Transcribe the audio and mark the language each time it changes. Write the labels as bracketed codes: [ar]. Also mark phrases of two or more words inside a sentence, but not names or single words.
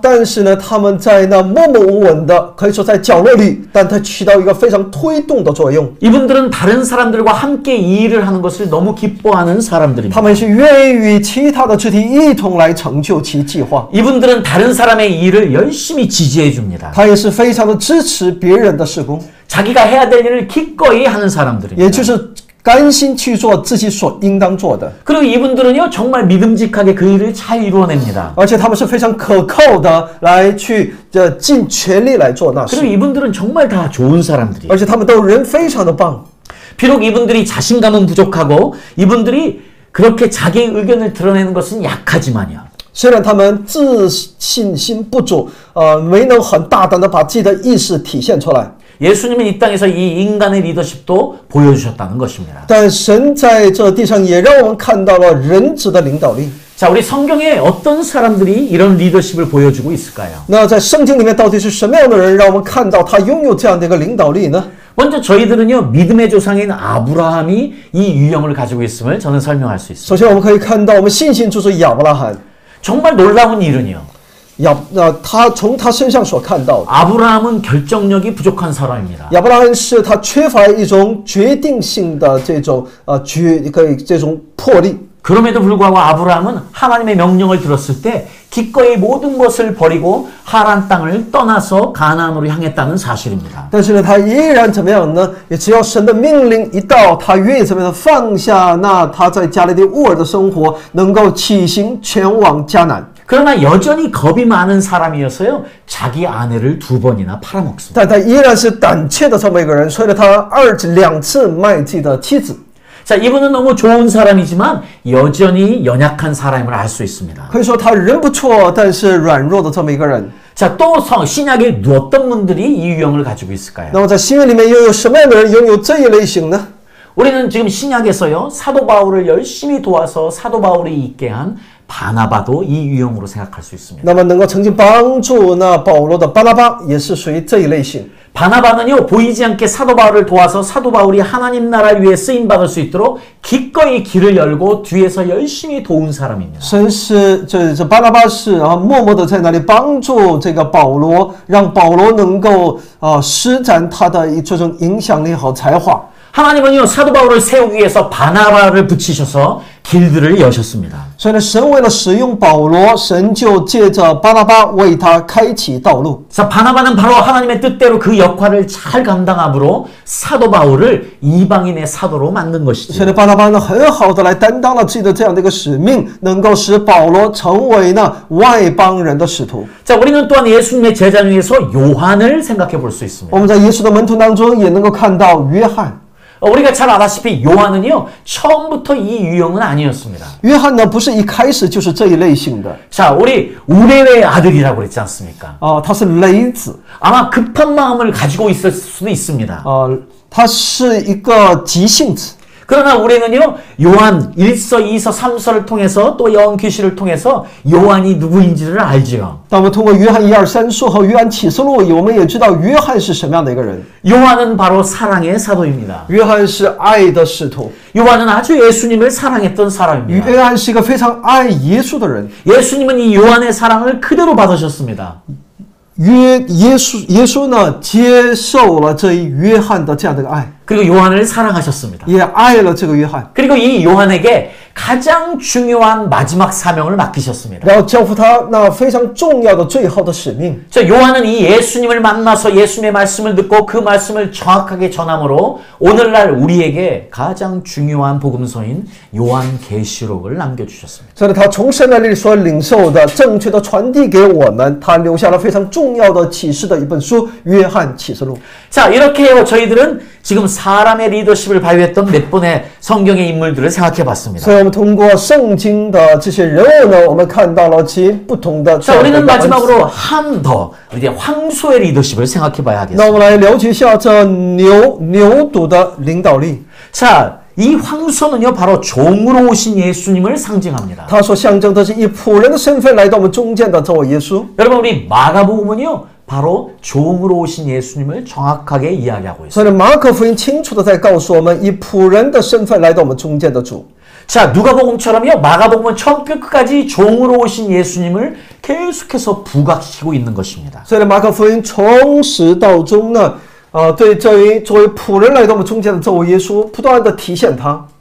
[zh] 但是呢，他们在那默默无闻的，可以说在角落里，但它起到一个非常推动的作用。 [ko] 이분들은 다른 사람들과 함께 이 일을 하는 것을 너무 기뻐하는 사람들입니다. [zh] 他们是愿意与其他的肢体一同来成就其计划。 [ko] 이분들은 다른 사람의 일을 열심히 지지해 줍니다. [zh] 他也是非常的支持别人的事工， [ko] 자기가 해야 될 일을 기꺼이 하는 사람들입니다. [zh] 也就是甘心去做自己所应当做的。 [ko] 그리고 이분들은요, 정말 믿음직하게 그 일을 잘 이루어냅니다. [zh] 而且他们是非常可靠的来去尽全力来做那 [ko] 그리고 [zh] 事， [ko] 이분들은 정말 다 좋은 사람들이에요. [zh] 而且他们都人非常的棒。 [ko] 비록 이분들이 자신감은 부족하고 이분들이 그렇게 자기 의견을 드러내는 것은 약하지만요. [zh] 虽然他们自信心不足，没能很大胆的把自己的意识体现出来， [ko] 예수님은 이 땅에서 이 인간의 리더십도 보여주셨다는 것입니다. [zh] 但神在这地上也让我们看到了人子的领导力。 [ko] 자, 우리 성경에 어떤 사람들이 이런 리더십을 보여주고 있을까요? [zh] 那在圣经里面到底是什么样的人让我们看到他拥有这样的一个领导力呢？ [ko] 먼저 저희들은요, 믿음의 조상인 아브라함이 이 유형을 가지고 있음을 저는 설명할 수 있습니다. [zh] 首先我们可以看到我们信心就是亚伯拉罕， [ko] 정말 놀라운 일은요, [zh] 他从他身上所看到的， [ko] 아브라함은 결정력이 부족한 사람입니다. [zh] 亚伯拉罕是他缺乏一种决定性的这种这种魄力。 [ko] 그럼에도 불구하고 아브라함은 하나님의 명령을 들었을 때 기꺼이 모든 것을 버리고 하란 땅을 떠나서 가나안으로 향했다는 사실입니다. [zh] 但是呢，他依然怎么样呢？也只要神的命令一到，他愿意怎么样放下那他在加利利乌尔的生活，能够起行前往迦南。 [ko] 그러나 여전히 겁이 많은 사람이어서요, 자기 아내를 2번이나 팔아먹습니다. [zh] 但他依然是胆怯的这么一个人，所以呢，他2次卖自己的妻子。 [ko] 자, 이분은 너무 좋은 사람이지만 여전히 연약한 사람임을 알 수 있습니다. [zh] 可以说他人不错，但是软弱的这么一个人。 [ko] 자, 또 신약에 어떤 분들이 이 유형을 가지고 있을까요? [zh] 那么在新约里面又有什么样的人拥有这一类型呢？ [ko] 우리는 지금 신약에서요, 사도 바울을 열심히 도와서 사도 바울이 있게 한 바나바도 이 유형으로 생각할 수 있습니다. [zh] 那么能够曾经帮助那保罗的巴拿巴也是属于这一类型。 [ko] 바나바는요, 보이지 않게 사도 바울을 도와서 사도 바울이 하나님 나라를 위해 쓰임받을 수 있도록 기꺼이 길을 열고 뒤에서 열심히 도운 사람입니다. [zh] 神是这巴拿巴是默默的在那里帮助这个保罗，让保罗能够施展他的这种影响力和才华。 [ko] 하나님은요, 사도 바울을 세우기 위해서 바나바를 붙이셔서 길들을 여셨습니다. [zh] 所以呢，神为了使用保罗，神就借着巴拿巴为他开启道路。 [ko] 자, 바나바는 바로 하나님의 뜻대로 그 역할을 잘 감당함으로 사도 바울을 이방인의 사도로 만든 [zh] 所以 [ko] 것이죠. [zh] 呢，巴拿巴呢很好的来担当了自己的这样的一个使命，能够使保罗成为那外邦人的使徒。 [ko] 자, 우리는 또한 예수님의 제자 중에서 요한을 생각해 볼 수 있습니다. [zh] 我们在耶稣的门徒当中也能够看到约翰。 [ko] 우리가 잘 알다시피 요한은요, 처음부터 이 유형은 아니었습니다. [zh] 约翰呢不是一开始就是这一类型的 [ko] 자, 우리 우레의 아들이라고 그랬지 않습니까? [zh] 他是雷子 [ko] 아마 급한 마음을 가지고 있을 수도 있습니다. [zh] 他是一个急性子。 [ko] 그러나 우리는요, 요한 1서, 2서, 3서를 통해서 또 요한계시를 통해서 요한이 누구인지를 알죠. [zh] 当我们通过约翰1、2、3书和约翰启示录，我们也知道约翰是什么样的一个人。 [ko] 요한은 바로 사랑의 사도입니다. [zh] 约翰是爱的使徒， [ko] 요한은 아주 예수님을 사랑했던 사람입니다. [zh] 约翰是一个非常爱耶稣的人。 [ko] 예수님은 이 요한의 사랑을 그대로 받으셨습니다. [zh] 耶稣呢接受了这一约翰的这样的一个爱， [ko] 그리고 요한을 사랑하셨습니다. [zh] 也爱了这个约翰， [ko] 그리고 이 요한에게 가장 중요한 마지막 사명을 맡기셨습니다. [zh] 然后交付他那非常重要的最后的使命。 [ko] 저 요한은 이 예수님을 만나서 예수님의 말씀을 듣고 그 말씀을 정확하게 전함으로 오늘날 우리에게 가장 중요한 복음서인 요한계시록을 남겨주셨습니다. [zh] 所以他从神那里所领受的正确的传递给我们，他留下了非常重要的启示的一本书《约翰启示录》。 [ko] 자, 이렇게 해요. 저희들은 지금 사람의 리더십을 발휘했던 몇 번의 성경의 인물들을 생각해 봤습니다. [zh] 所以我们通过圣经的这些人物呢，我们看到了其不同的。 [ko] 자, 우리는 마지막으로 한 더 이제 황소의 리더십을 생각해 봐야 [zh] 那我 [ko] 하겠습니다. [zh] 们来了解一下这牛犊的领导力。 [ko] 자, 이 황소는요 바로 종으로 오신 예수님을 상징합니다. [zh] 他所象征的是以仆人的身份来到我们中间的这位耶稣。 [ko] 여러분 우리 마가복음은요 바로 종으로 오신 예수님을 정확하게 이야기하고 있습니다. [zh] 所以马可福音清楚的在告诉我们，以仆人的身份来到我们中间的主。 [ko] 자, 누가복음처럼요 마가복음은 처음부터 끝까지 종으로 오신 예수님을 계속해서 부각시키고 있는 것입니다. [zh] 所以马可福音从始到终呢，对这一作为仆人来到我们中间的这位耶稣，不断的体现他。